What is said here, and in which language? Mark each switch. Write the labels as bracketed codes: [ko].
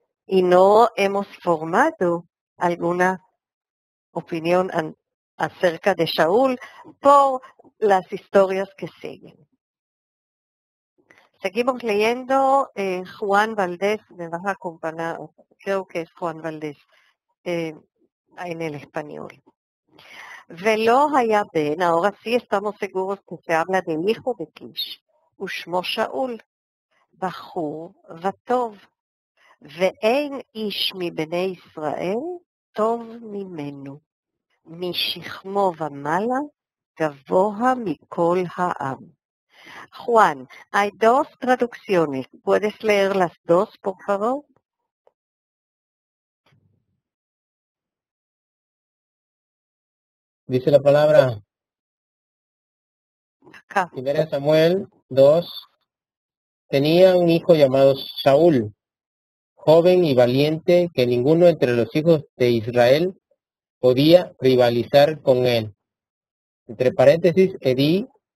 [es] Y no hemos formado alguna opinión acerca de Shaul por las historias que siguen. Seguimos leyendo Juan Valdés, me vas a acompañar, creo que es Juan Valdés, en el español. [he] Velo haya ben, [es] ahora sí estamos seguros que se habla del hijo de Kish, [he] ושמו שאול, בחור וטוב, ואין איש מבני ישראל טוב ממנו, משכמו ומעלה, גבוה מכל העם. [es] Juan, hay dos traducciones. ¿Puedes leer las dos, por favor? Dice la palabra, Acá. 1 Samuel 2, tenía un hijo llamado Saúl, joven y valiente, que ninguno entre los hijos de Israel podía rivalizar con él. Entre paréntesis, Edí